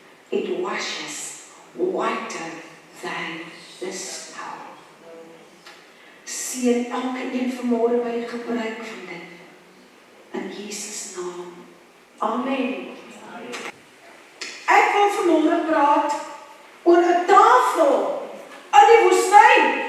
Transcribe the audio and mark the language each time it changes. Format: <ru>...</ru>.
<en>It washes whiter than the snow.</en> <af>Seën elke een vanmôre by die gebruik van dit. In Jesus naam. Amen. Ek wil vanmôre praat oor 'n tafel in die woestyn.</af>